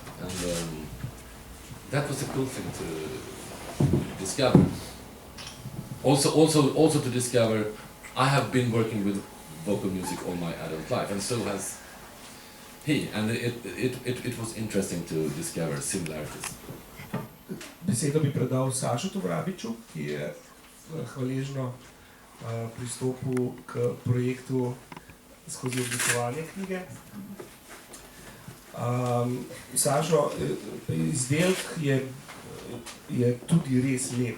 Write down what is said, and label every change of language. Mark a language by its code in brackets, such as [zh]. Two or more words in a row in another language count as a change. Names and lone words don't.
[en] And that was a cool thing to discover. Also to discover, I have been working with vocal music all my adult life, and so has he, and it was interesting to discover similarities. [sl] Besedo bi predal Sašotu Vrabiču, ki je hvaležno pristopil k projektu skozi oblikovanje knjige. Sašo, izdelek je tudi res lep.